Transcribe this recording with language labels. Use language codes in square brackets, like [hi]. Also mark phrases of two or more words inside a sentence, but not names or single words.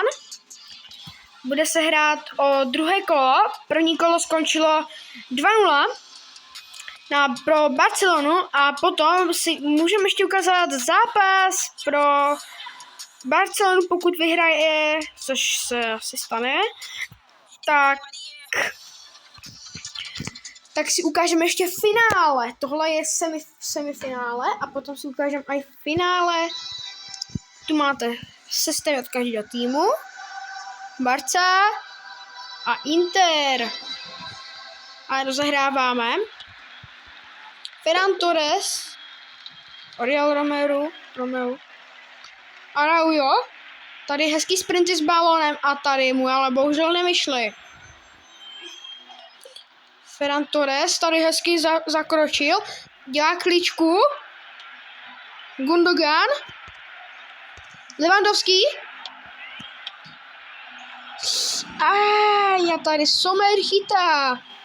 [cs] Bude se hrát o druhé kolo, první kolo skončilo 2-0 pro Barcelonu a potom si můžeme ještě ukázat zápas pro Barcelonu, pokud vyhraje, což se asi stane, tak si ukážeme ještě finále. Tohle je semifinále a potom si ukážeme i finále. Tu máte sestavy od každého týmu. Barca a Inter. A rozehráváme. Ferran Torres, Oriol Romeu, Araujo. Tady hezký sprinty s balónem a tady mu ale bohužel nevyšly. Ferran Torres tady hezky zakročil, dělá klíčku, Gundogan, Lewandowski, a tady Sommer chytá.